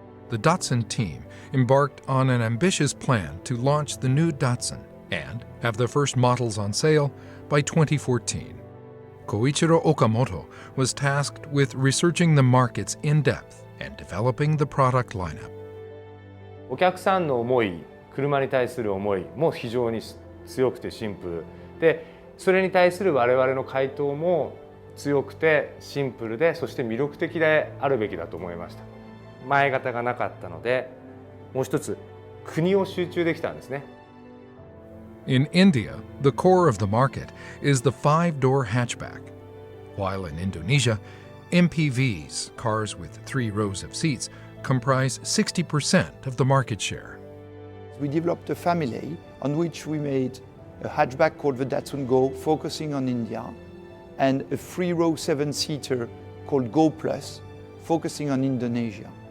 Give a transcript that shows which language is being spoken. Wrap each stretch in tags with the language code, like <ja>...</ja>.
<en>The Datsun team embarked on an ambitious plan to launch the new Datsun and have the first models on sale by 2014. Koichiro Okamoto was tasked with researching the markets in depth and developing the product lineup.</en> <ja>お客さんの思い、車に対する思いも非常に強くてシンプルで、それに対する我々の回答も強くてシンプルで、そして魅力的であるべきだと思いました。前型がなかったので、もう一つ国を集中できたんですね。</ja> <en>In India, the core of the market is the 5-door hatchback, while in Indonesia, MPVs, cars with 3 rows of seats, comprise 60% of the market share. We developed a family on which we made a hatchback called the Datsun Go, focusing on India, and a 3-row 7-seater called Go Plus, focusing on Indonesia.</en>